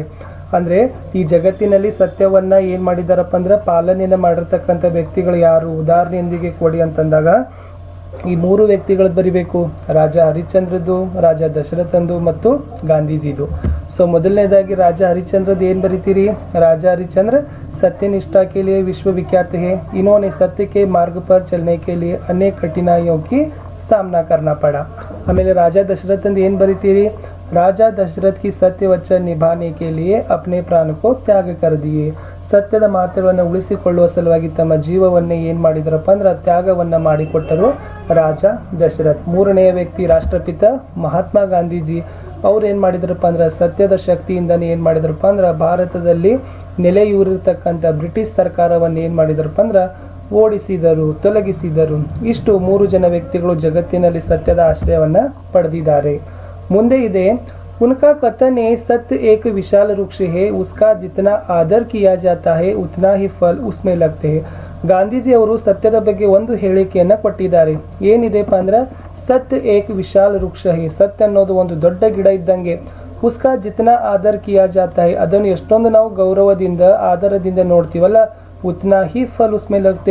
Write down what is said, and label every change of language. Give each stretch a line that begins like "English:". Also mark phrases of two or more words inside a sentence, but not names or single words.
Kannada: ಅಂದರೆ ಈ ಜಗತ್ತಿನಲ್ಲಿ ಸತ್ಯವನ್ನ ಏನು ಮಾಡಿದಾರಪ್ಪ ಅಂದ್ರೆ ಪಾಲನೆಯನ್ನು ಮಾಡಿರ್ತಕ್ಕಂಥ ವ್ಯಕ್ತಿಗಳು ಯಾರು, ಉದಾಹರಣೆಯೊಂದಿಗೆ ಕೊಡಿ ಅಂತಂದಾಗ ಈ ಮೂರು ವ್ಯಕ್ತಿಗಳು ಬರಿಬೇಕು. ರಾಜ ಹರಿಶ್ಚಂದ್ರದ್ದು, ರಾಜ ದಶರಥಂದು ಮತ್ತು ಗಾಂಧೀಜಿದು. ಸೊ ಮೊದಲನೇದಾಗಿ ರಾಜ ಹರಿಶ್ಚಂದ್ರದ್ದು ಏನು ಬರಿತೀರಿ?
Hindi: ರಾಜ हरिश्चंद्र सत्यनिष्ठा के लिए विश्वविख्यात है. इन्होंने सत्य के मार्ग पर चलने के लिए अनेक कठिनाइयों की सामना करना पड़ा.
Kannada: ಆಮೇಲೆ ರಾಜ ದಶರಥಂದು ಏನು ಬರಿತೀರಿ?
Hindi: राज दशरथ की सत्य वचन निभाने के लिए अपने प्राण को त्याग कर दिए.
Kannada: ಸತ್ಯದ ಮಾತುಗಳನ್ನು ಉಳಿಸಿಕೊಳ್ಳುವ ಸಲುವಾಗಿ ತಮ್ಮ ಜೀವವನ್ನೇ ಏನು ಮಾಡಿದ್ರಪ್ಪ ಅಂದ್ರೆ ತ್ಯಾಗವನ್ನ ಮಾಡಿಕೊಟ್ಟರು ರಾಜ ದಶರಥ್. ಮೂರನೆಯ ವ್ಯಕ್ತಿ ರಾಷ್ಟ್ರಪಿತ ಮಹಾತ್ಮ ಗಾಂಧೀಜಿ. ಅವ್ರು ಏನು ಮಾಡಿದ್ರಪ್ಪ ಅಂದ್ರೆ ಸತ್ಯದ ಶಕ್ತಿಯಿಂದನೇ ಏನು ಮಾಡಿದ್ರಪ್ಪ ಅಂದ್ರೆ ಭಾರತದಲ್ಲಿ ನೆಲೆಯೂರಿರ್ತಕ್ಕಂಥ ಬ್ರಿಟಿಷ್ ಸರ್ಕಾರವನ್ನು ಏನು ಮಾಡಿದ್ರಪ್ಪ ಅಂದ್ರೆ ಓಡಿಸಿದರು, ತೊಲಗಿಸಿದರು. ಇಷ್ಟು ಮೂರು ಜನ ವ್ಯಕ್ತಿಗಳು ಜಗತ್ತಿನಲ್ಲಿ ಸತ್ಯದ ಆಶ್ರಯವನ್ನ ಪಡೆದಿದ್ದಾರೆ. ಮುಂದೆ ಇದೆ
Hindi: उनका कथन है सत्य एक विशाल वृक्ष है, उसका जितना आदर किया जाता है उतना ही फल उसमें लगते हैं.
Kannada: ಗಾಂಧೀಜಿ ಅವರು ಸತ್ಯದ ಬಗ್ಗೆ ಒಂದು ಹೇಳಿಕೆಯನ್ನ ಕೊಟ್ಟಿದ್ದಾರೆ. ಏನಿದೆಪ್ಪ ಅಂದ್ರೆ
Hindi: सत्य एक विशाल वृक्ष है.
Kannada: ಸತ್ಯ ಅನ್ನೋದು ಒಂದು ದೊಡ್ಡ ಗಿಡ ಇದ್ದಂಗೆ.
Hindi: उसका जितना आदर किया जाता है.
Kannada: ಅದನ್ನು ಎಷ್ಟೊಂದು ನಾವು ಗೌರವದಿಂದ ಆದರದಿಂದ ನೋಡ್ತೀವಲ್ಲ,
Hindi: उतना ही फल उसमें लगते.